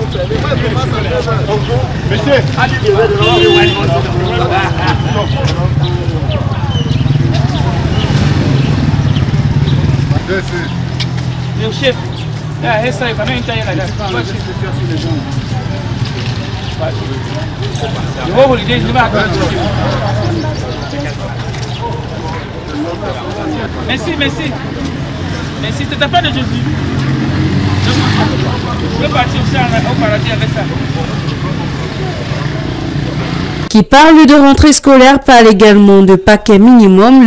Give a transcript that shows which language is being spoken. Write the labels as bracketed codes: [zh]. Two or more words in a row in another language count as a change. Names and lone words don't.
[fr] Monsieur, le chef, [pt] essa aí também está aí na casa. Eu vou lhe dizer, [fr] merci, merci. Merci, tu n'as pas de Jésus. Je peux partir aussi au paradis avec ça. Qui parle de rentrée scolaire parle également de paquet minimum.